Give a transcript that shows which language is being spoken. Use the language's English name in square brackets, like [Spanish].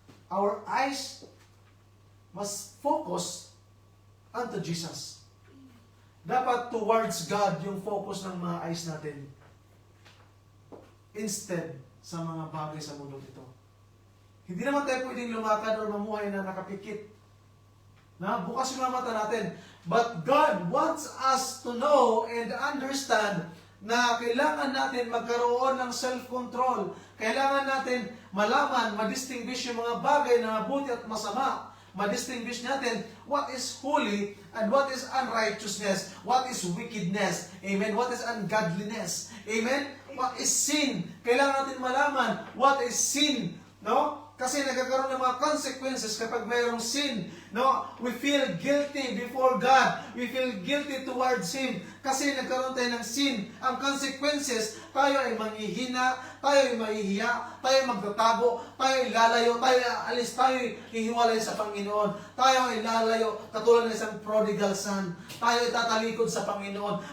[English] Our eyes must focus unto Jesus. [Filipino] Dapat towards God yung focus ng mga eyes natin. Instead sa mga bagay sa mundo ito. Hindi naman tayo pwedeng lumakad o mamuhay na nakapikit. Na bukas yung mga mata natin. [English] But God wants us to know and understand [Filipino] na kailangan natin magkaroon ng [English] self-control. [Filipino] Kailangan natin malaman, madistinguish yung mga bagay na mabuti at masama. Madistinguish natin [English] what is holy and what is unrighteousness, what is wickedness, amen, what is ungodliness, amen, what is sin. [Filipino] Kailangan natin malaman [English] what is sin, [Filipino] no? Kasi nagkakaroon ng mga consequences kapag mayroong sin. No? [English] We feel guilty before God. We feel guilty towards Him. [Filipino] Kasi nagkaroon tayo ng sin. Ang consequences, tayo ay manghihina, tayo ay mahihiya, tayo ay magtatago, tayo ay lalayo, tayo ay alis, tayo ay hihiwalay sa Panginoon. Tayo ay lalayo, katulad ng isang prodigal son. Tayo ay tatalikod sa Panginoon.